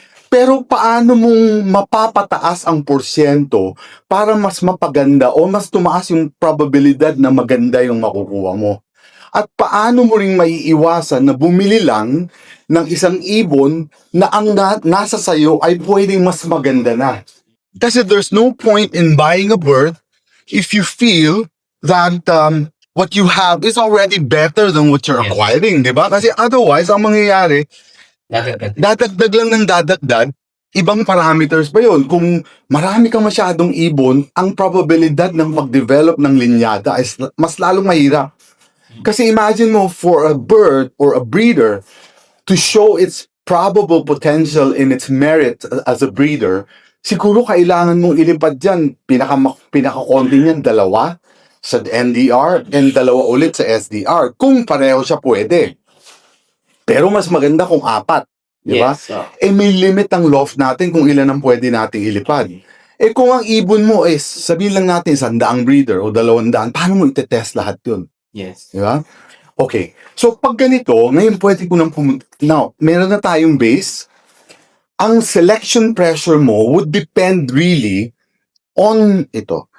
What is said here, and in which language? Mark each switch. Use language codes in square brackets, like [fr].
[tl] Pero paano mong mapapataas ang porsyento para mas mapaganda o mas tumaas yung probabilidad na maganda yung makukuha mo? At paano mo ring maiiwasan na bumili lang ng isang ibon na ang nasa sayo ay pwedeng mas maganda na? [en] Kasi there's no point in buying a bird if you feel that what you have is already better than what you're Yes. [tl] acquiring, di ba? Kasi otherwise, ang mangyayari, dadagdag lang ng dadagdag, ibang parameters pa yon. Kung marami kang masyadong ibon, ang probabilidad ng pag-develop ng linyada is mas lalong mahirap. Kasi imagine mo, for a bird or a breeder to show its probable potential in its merit as a breeder, siguro kailangan mong ilipad dyan, pinaka-konti niyan, 2 sa NDR and 2 ulit sa SDR. Kung pareho siya pwede. Pero mas maganda kung 4. Di ba? [en] Yes. [tl] May limit ang loft natin kung ilan ang pwede nating ilipad. Kung ang ibon mo is, sabihin lang natin, 100 breeder o 200, paano mo itetest lahat yun? [en] Yes. [tl] Di ba? Okay. So, pag ganito, ngayon pwede ko nang pumunta. Now, meron na tayong base. [en] Ang selection pressure mo would depend really on ito.